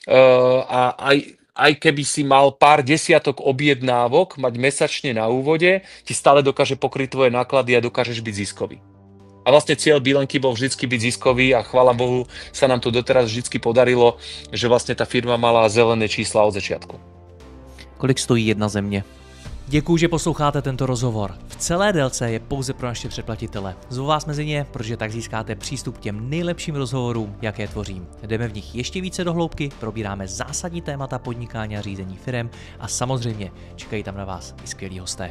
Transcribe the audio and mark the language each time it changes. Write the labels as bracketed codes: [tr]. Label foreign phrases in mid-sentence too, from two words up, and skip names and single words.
[sk] a aj keby si mal pár desiatok objednávok mať mesačne na úvode, ti stále dokáže pokryť tvoje náklady a dokážeš byť ziskový. A vlastne cieľ Bielenky bol vždycky byť ziskový a chvála Bohu sa nám to doteraz vždycky podarilo, že vlastne tá firma mala zelené čísla od začiatku. [cs] Kolik stojí jedna země? Děkuji, že posloucháte tento rozhovor. V celé délce je pouze pro naše předplatitele. Zvu vás mezi ně, protože tak získáte přístup k těm nejlepším rozhovorům, jaké tvořím. Jdeme v nich ještě více do hloubky, probíráme zásadní témata podnikání a řízení firem a samozřejmě čekají tam na vás i skvělí hosté.